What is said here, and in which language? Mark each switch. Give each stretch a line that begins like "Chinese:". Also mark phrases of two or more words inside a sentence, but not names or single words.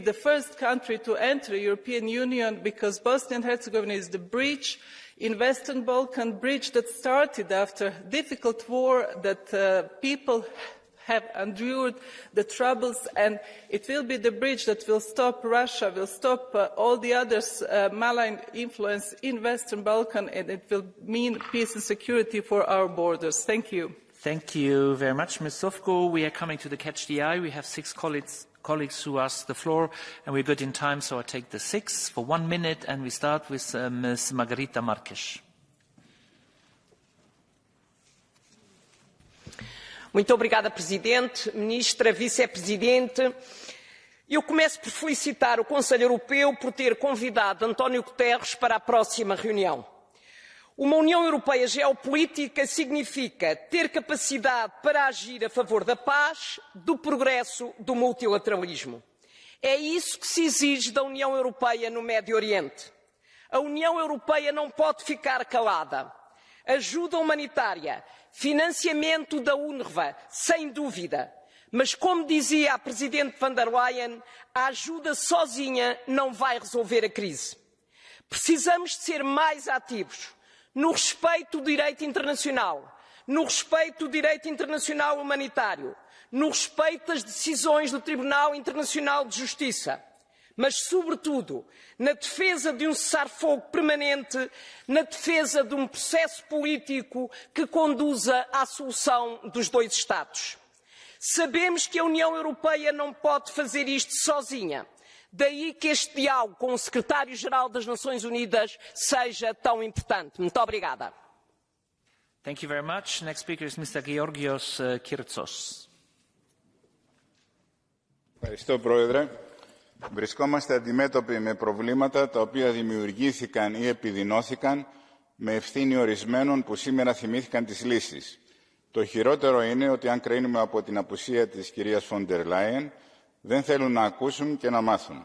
English: the first country to enter the European Union because Bosnia and Herzegovina is the bridge in Western Balkans, bridge that started after a difficult war that people have endured the troubles, and it will be the bridge that will stop Russia, will stop all the others' malign influence in Western Balkans, and it will mean peace and security for our borders. Thank you. Thank you very much, Ms. Zovko. We are coming to the Catch the Eye. We have 6 colleagues who asked the floor, and we're good in time, so I take the 6 for 1 minute, and we start with Ms. Margarita Marques.
Portuguese: Muito obrigada, Presidente, Ministra, Vice-Presidente. Eu começo por felicitar o Conselho Europeu por ter convidado António Guterres para a próxima reunião. Uma União Europeia geopolítica significa ter capacidade para agir a favor da paz, do progresso, do multilateralismo. É isso que se exige da União Europeia no Médio Oriente. A União Europeia não pode ficar calada. Ajuda humanitária, financiamento da UNRWA, sem dúvida. Mas, como dizia a Presidente von der Leyen, a ajuda sozinha não vai resolver a crise. Precisamos de ser mais ativos no respeito do direito internacional, no respeito do direito internacional humanitário, no respeito das decisões do Tribunal Internacional de Justiça, mas, sobretudo, na defesa de um cessar-fogo permanente, na defesa de um processo político que conduza à solução dos 2 Estados. Sabemos que a União Europeia não pode fazer isto sozinha. Daí que este diálogo com o Secretário-Geral das Nações Unidas seja tão importante. Muito obrigada.
English: Thank you very much. Next speaker is Mr. Georgios Kyrtsos.
Greek: Ευχαριστώ, Πρόεδρε. Βρισκόμαστε αντιμέτωποι με προβλήματα τα οποία δημιουργήθηκαν ή επιδεινώθηκαν με ευθύνη ορισμένων που σήμερα θυμήθηκαν τις λύσεις. Το χειρότερο είναι ότι αν κρίνουμε από την απουσία της κυρίας Φοντερ Λάιεν, δεν θέλουν να ακούσουν και να μάθουν.